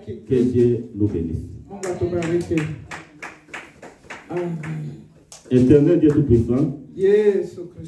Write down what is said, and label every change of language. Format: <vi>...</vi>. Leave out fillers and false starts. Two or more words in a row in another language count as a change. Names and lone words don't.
<fr>Que</fr> <sw>Kikristo.</sw> <fr>Dieu nous bénisse.</fr> <sw>Mungu atubariki. Amen.</sw> <fr>Éternel Dieu Tout-Puissant,</fr> <sw>Yesu Kristo.</sw>